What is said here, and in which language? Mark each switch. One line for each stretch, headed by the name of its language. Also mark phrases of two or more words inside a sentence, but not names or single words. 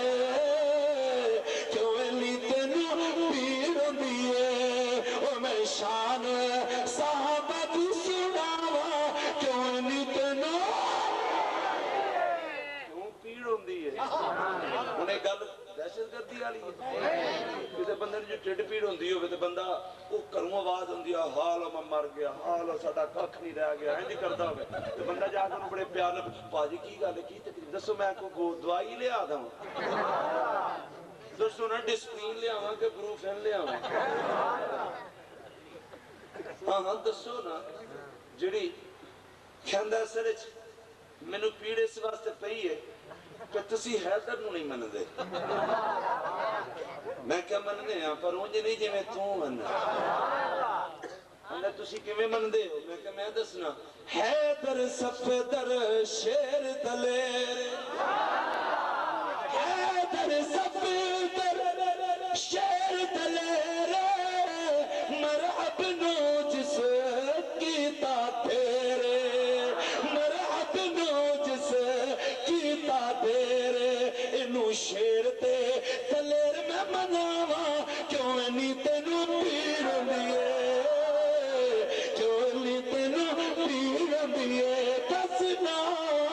Punjabi: کیوں نہیں تینوں پیڑ ہوندی ہے، او میں شان صحابہ دی سناواں، کیوں نہیں تینوں کیوں پیڑ ہوندی ہے؟ انہیں گل دہشت گردی والی ہے، کسی بندے نے جو ٹھڈ پیڑ ہوندی ہوئے تو بندہ وہ کروں آواز ہوندی ہے، حالو میں مر گیا، حالو ساڈا ککھ نہیں رہ گیا، اینج کردا ہوئے تو بندہ جا کے بڑے پیار نال پاجی کی گل ہے، کی تکلیف دسو، میں کو دوائی لے آ داں، دسو نا ڈسپلین لے آواں کہ بروفین لے آواں؟ ہاں ہاں دسو نا، جڑی کھیندا اصل وچ مینوں پیڑ اس واسطے پئی ہے کہ تسی حیدر نو نہیں مندے، میں کیا مندے ہاں پر اونج نہیں جی میں تو مننا، انہیں تسی کیویں مندے ہو؟ میں کہ میں دسنا، حیدر صفدر شیر دلیر، حیدر صفدر شیر دلیر، مرحب نو جس کیتا تیرے، مرحب نو جس کیتا تیرے، انو شیر تے دلیر میں مناواں، کیوں نہیں تینوں پیڑ ہوندی ہے، کیوں نہیں تینوں پیڑ ہوندی ہے، دس نا